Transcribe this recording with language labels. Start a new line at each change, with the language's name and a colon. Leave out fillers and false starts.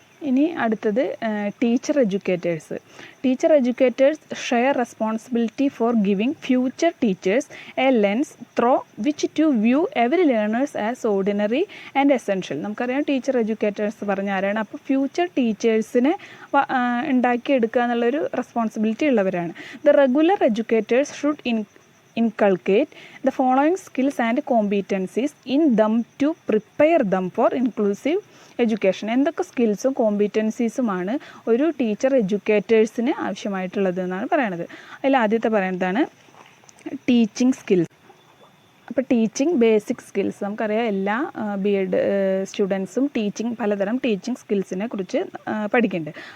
Malayalam: ഇനി അടുത്തത്
English: Teacher educators. Teacher educators share responsibility for giving future teachers a lens through which to view every learners as ordinary and essential.
Malayalam: നമുക്കറിയാം teacher educators പറഞ്ഞ ആരാണ്. അപ്പോൾ future ടീച്ചേഴ്സിനെ ഉണ്ടാക്കിയെടുക്കുക എന്നുള്ളൊരു responsibility ഉള്ളവരാണ്.
English: The regular educators should inculcate the following skills and competencies in them to prepare them for inclusive education.
Malayalam: എന്തൊക്കെ സ്കിൽസും കോമ്പീറ്റൻസീസുമാണ് ഒരു ടീച്ചർ എഡ്യൂക്കേറ്റേഴ്സിന് ആവശ്യമായിട്ടുള്ളത് എന്നാണ് പറയണത്. അതിൽ ആദ്യത്തെ പറയുന്നതാണ് ടീച്ചിങ് സ്കിൽസ്. അപ്പോൾ ടീച്ചിങ് ബേസിക് സ്കിൽസ് നമുക്കറിയാം. എല്ലാ B.Ed സ്റ്റുഡൻസും പലതരം ടീച്ചിങ് സ്കിൽസിനെ കുറിച്ച് പഠിക്കുന്നുണ്ട്.